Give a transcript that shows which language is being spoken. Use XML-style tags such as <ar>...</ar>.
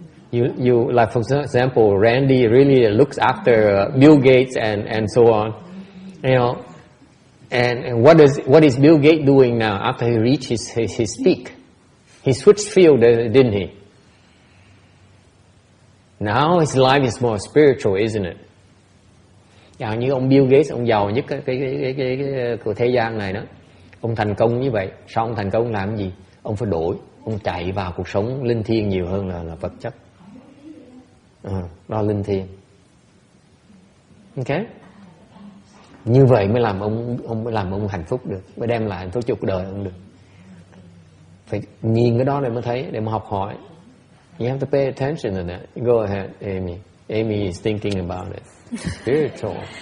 <en>You like, for example, Randy really looks after Bill Gates and so on. You know. And what is Bill Gates doing now after he reached his peak? He switched field, didn't he? Now his life is more spiritual, isn't it?</en> <vi>Như ông Bill Gates, ông giàu nhất cái của thế gian này đó. Ông thành công như vậy, sao ông thành công làm gì? Ông phải đổi, ông chạy vào cuộc sống linh thiêng nhiều hơn là vật chất. Đó linh thiêng. Okay? Như vậy mới làm ông hạnh phúc được, mới đem lại hạnh phúc cho cuộc đời ông được. Phải nhìn cái đó để mới thấy, để mà học hỏi.</vi> <en>You have to pay attention to that. Go ahead, Amy. Amy is thinking about it. Spiritual.</en>